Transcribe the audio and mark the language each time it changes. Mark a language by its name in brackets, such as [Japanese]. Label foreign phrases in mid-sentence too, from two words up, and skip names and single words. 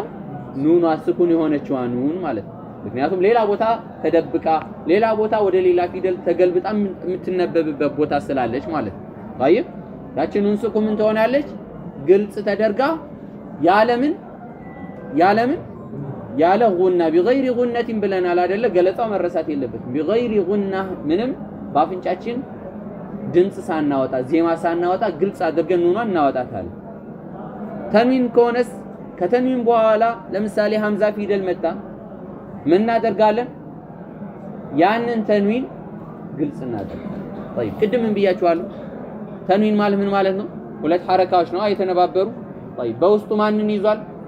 [Amharic] ኑኗ ስኩን የሆነችዋ ኑን ማለት ነው። ምክንያቱም ሌላ ቦታ ተደብቃ ሌላ ቦታ ወደ ሌላ ፊደል ተገልብጣ የምትነበብበት ቦታ ስላለች ማለት ነው። طيب ያቺ ኑን ስኩን ምን ትሆናለች? ግልጽ ተደርጋ ያለምን ያለ ጉና [Arabic] بغير غنة [Amharic] ብለናል አይደለ ገለጻው መረሳት የለበትም بغير غنة ምንም ባፍንጫችን ድምጽ ሳናወጣ ዜማ ሳናወጣ ግልጽ አድርገን ኑኗን እናወጣታለን ተንዊን ከሆነስ ከተንዊን በኋላ ለምሳሌ ሐምዛ ፊደል መጣ ምን እናደርጋለን ያንን ተንዊን ግልጽ እናደርጋለን طيب ቅድም ምን ብያችኋለሁ ተንዊን ማለት ምን ማለት ነው ሁለት ሐረካዎች ነው አይተነባበሩ طيب በውስጡ ማንን ይዟል